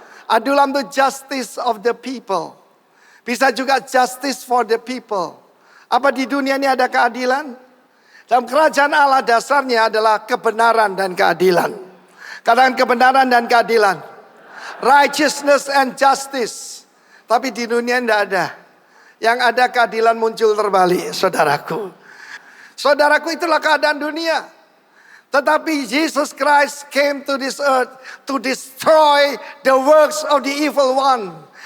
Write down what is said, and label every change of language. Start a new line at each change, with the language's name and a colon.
English: Adulam itu justice of the people.
Indonesian: Bisa juga
English: justice for the people.
Indonesian: Apa di dunia ini ada keadilan? Dalam kerajaan Allah dasarnya adalah kebenaran dan keadilan. Katakan kebenaran dan keadilan.
English: Righteousness and justice.
Indonesian: Tapi di dunia tidak ada. Yang ada keadilan muncul terbalik, saudaraku. Saudaraku, itulah keadaan dunia.
English: Tetapi Jesus Christ came to this earth to destroy the works of the evil one.